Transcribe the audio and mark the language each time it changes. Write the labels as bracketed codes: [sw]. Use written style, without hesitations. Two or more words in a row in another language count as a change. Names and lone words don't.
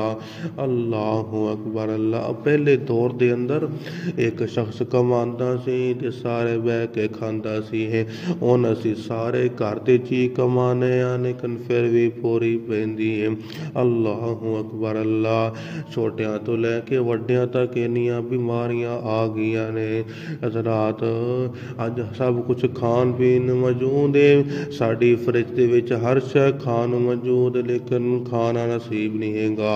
[ar] اللہ اکبر اللہ۔ [pa] پہلے دور دے اندر ایک شخص کماندا سی تے سارے بیٹھ کے کھاندا سی، ہن اسی سارے گھر دے جی کمانے آنے پھر بھی پوری پیندی ہے۔ [ar] اللہ اکبر اللہ۔ [pa] چھوٹیاں تو لے کے وڈیاں تک انیاں بیماریاں آ گئیاں نے۔ حضرات اج سب کچھ کھان پین موجود ہے، ساڈی فرج دے وچ ہر شے کھان موجود، لیکن کھانا نصیب نہیں ہے گا۔